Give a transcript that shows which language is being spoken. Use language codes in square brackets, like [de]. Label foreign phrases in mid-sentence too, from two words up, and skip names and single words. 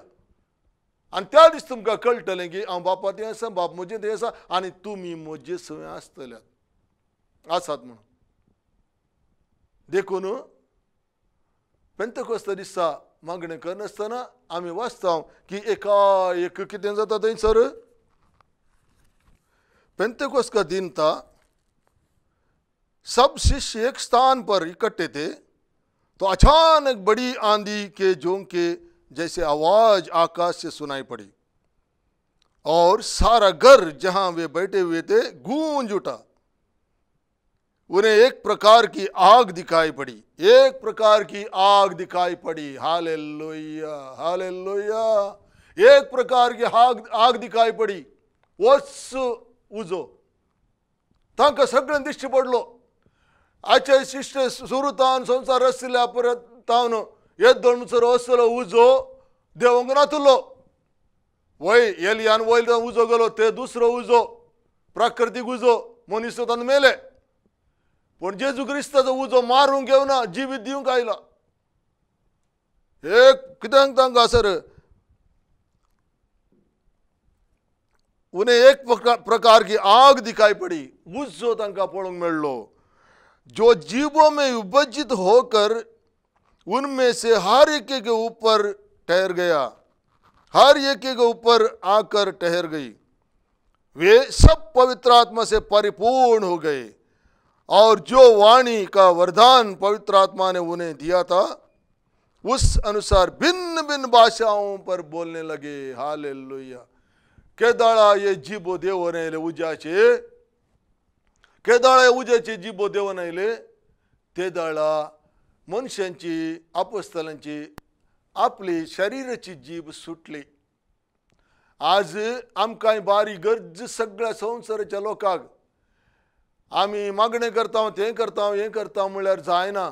[kok] आनी त्या दीस तुमकां कळटलें की हांव बापा थंय आसा, बाप म्हजे थंय आसा, आनी तुमी म्हजे सवय आसतल्यात आसात म्हणून। देखून पेंतेकोस्ता दिसा मागणें करनासतना आमी वाचता की एकाएक कितें जाता थंयसर। [hi] पेंतेकोस्त का दिन था, सब शिष्य एक स्थान पर इकट्ठे थे, तो अचानक बड़ी आंधी के झोंके जैसे आवाज आकाश से सुनाई पड़ी और सारा घर जहां वे बैठे हुए थे गूंज उठा। उन्हें एक प्रकार की आग दिखाई पड़ी, एक प्रकार की आग दिखाई पड़ी। हालेलुया, हालेलुया, एक प्रकार की आग दिखाई पड़ी। [kok] वस उजो तांकां सगळ्यांक दिश्टी पडलो। आजच्या शिश्य सुरुतान संवसार आशिल्ल्या परतावन येदोळ म्हणसर असलो उजो देवांक नातुल्लो। वय एलियान वयर उजो गेलो, ते दुसरो उजो, प्राकृतीक उजो, मनीस तांकां मेले। पण जेजू क्रिस्ताचो उजो मारूंक घेवना, जिवीत दिवंक आयला। एक कित्याक तांकां सर [hi] उन्हें एक प्रकार की आग दिखाई पड़ी, [kok] उज्जो तंका पळोंक मेळ्ळो, [hi] जो जीवों में विभजित होकर उनमें से हर एक के ऊपर ठहर गया, हर एक के ऊपर आकर ठहर गई। वे सब पवित्र आत्मा से परिपूर्ण हो गए और जो वाणी का वरदान पवित्र आत्मा ने उन्हें दिया था उस अनुसार भिन्न भिन्न भाषाओं पर बोलने लगे। हालेलुया। [kok] केदाळा ये जीबो देव नायले उजाचे, केदाळा उजाचे जीबो देव नायले, तेदाळा मनुष्यांची अपस्तलांची आपली शरीराची जीभ सुटली। आज आमकां बारी गरज सगळ्या संवसाराच्या लोकांक आमी मागणे करता, तें करता, हें करता म्हळ्यार जायना।